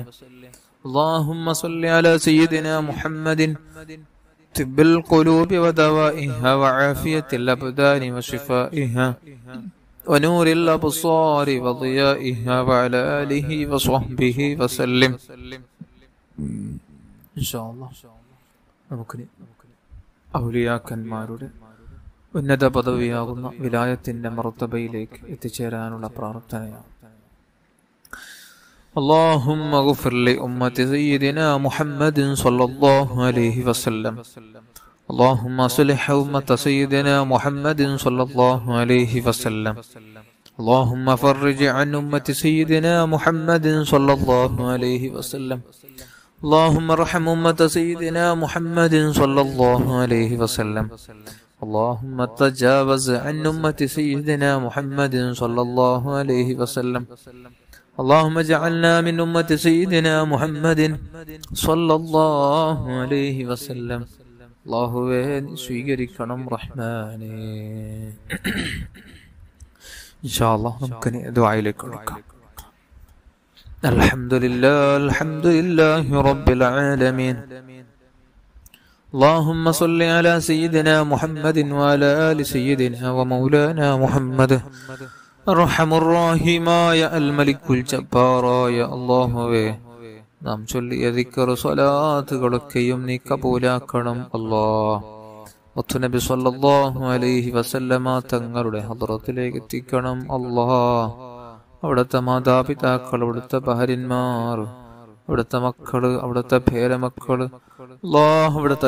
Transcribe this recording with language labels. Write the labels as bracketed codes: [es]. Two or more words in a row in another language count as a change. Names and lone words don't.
[ar] اللهم صل على سيدنا محمد طب القلوب ودوائها وعافية الأبدان وشفائها ونور الأبصار وضيائها وعلى آله وصحبه وسلم. إن شاء الله [ml] നമുക്കിനി ഔലിയാക്കന്മാരുടെ ഉന്നത പദവിയാകുന്ന വിലായത്തിന്റെ മർത്തബയിലേക്ക് എത്തിച്ചേരാനുള്ള പ്രാർത്ഥനയാണ്. [ar] اللهم اغفر لأمة سيدنا محمد صلى الله عليه وسلم. اللهم اصلح أمة سيدنا محمد صلى الله عليه وسلم. اللهم فرج عن أمة سيدنا محمد صلى الله عليه وسلم. اللهم ارحم أمة سيدنا محمد صلى الله عليه وسلم. اللهم تجاوز عن أمة سيدنا محمد صلى الله عليه وسلم. اللهم اجعلنا من أمة سيدنا محمد صلى الله عليه وسلم. [ml] الله സ്വീകരിക്കണം റഹ്മാനേ. [ar] إن شاء الله [ml] നമുക്ക് ദുആയിലേക്ക് കടക്കാം. [ar] الحمد لله رب العالمين. اللهم صل على سيدنا محمد وعلى آل سيدنا ومولانا محمد الرحم الراحم يا الملك الجبار يا الله. [ml] നാം ചൊല്ലിയ ദിക്ർ സ്വലാത്തുകളൊക്കെയും നീ കബൂലാക്കണം അല്ലാഹ്. മുത്തുനബി [ar] صلى الله عليه وسلم [ml] തങ്ങളുടെ ഹദ്റത്തിലേക്ക് എത്തിക്കണം അല്ലാഹ്. അവിടുത്തെ മാതാപിതാക്കൾ, അവിടുത്തെ ഭാര്യന്മാർ, അവിടുത്തെ മക്കള്, അവിടുത്തെ പേരമക്കള്, അല്ലാഹ് അവിടുത്തെ